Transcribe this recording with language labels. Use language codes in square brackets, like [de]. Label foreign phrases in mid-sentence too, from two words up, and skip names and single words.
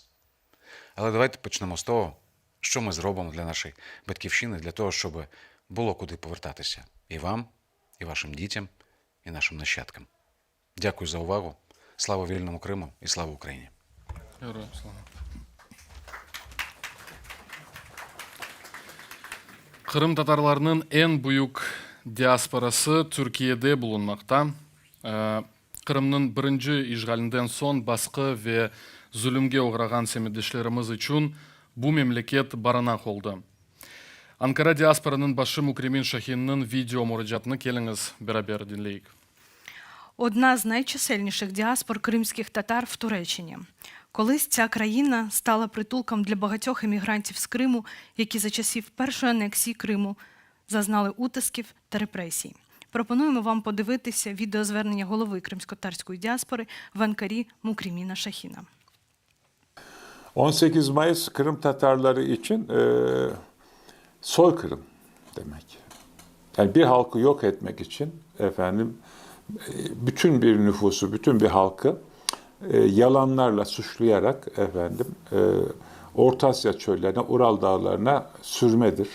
[uk] Але давайте почнемо з того, що ми зробимо для нашої батьківщини, для того, щоб було куди повертатися і вам, і вашим дітям, і нашим нащадкам. Дякую за увагу. Слава вільному Криму і слава Україні! Героям слава. [crh] Кырым татарларынын эң бүйүк диаспорасы Түркиеде булунмакта. Кырымдын биринчи ишгалинден соң баскы ve zulümge uğragan semidişlerimiz için bu memleket barınak oldu. Ankara diasporanın başı Mukremin Şahin'nin video müracaatını keliniz beraber dinleyik. [uk] Одна з найчисельніших діаспор кримських татар в Туреччині. Колись ця країна стала притулком для багатьох емігрантів з Криму, які за часів першої анексії Криму зазнали утисків та репресій. Пропонуємо вам подивитися відеозвернення голови кримськотатарської діаспори в Анкарі Mukrimina Şahin'a. [tr] 18 Mayıs Kırım Tatarları için soykırım demek. Yani bir halkı yok etmek için bütün bir nüfusu, bütün bir halkı yalanlarla suçlayarak Orta Asya çöllerine, Ural dağlarına sürmedir.